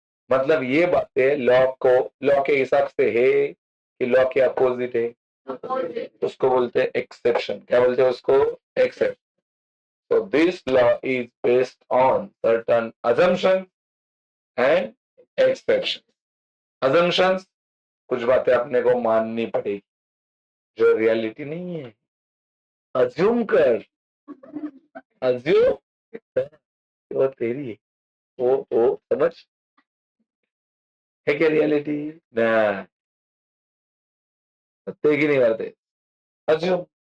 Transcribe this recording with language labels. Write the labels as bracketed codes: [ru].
[hi] मतलब ये बातें लॉ को, लॉ के हिसाब से है कि लॉ के अपोजिट है, उसको बोलते हैं एक्सेप्शन। क्या बोलते हैं उसको, exception. [en] So this law is based on certain assumptions and exceptions. [hi] Assumptions, कुछ बातें अपने को माननी पड़ेगी जो रियलिटी नहीं है। अज्यूम कर, अज्यूम वो तेरी है, वो समझ है क्या रियलिटी ना, सत्य की नहीं करते अज्यूम।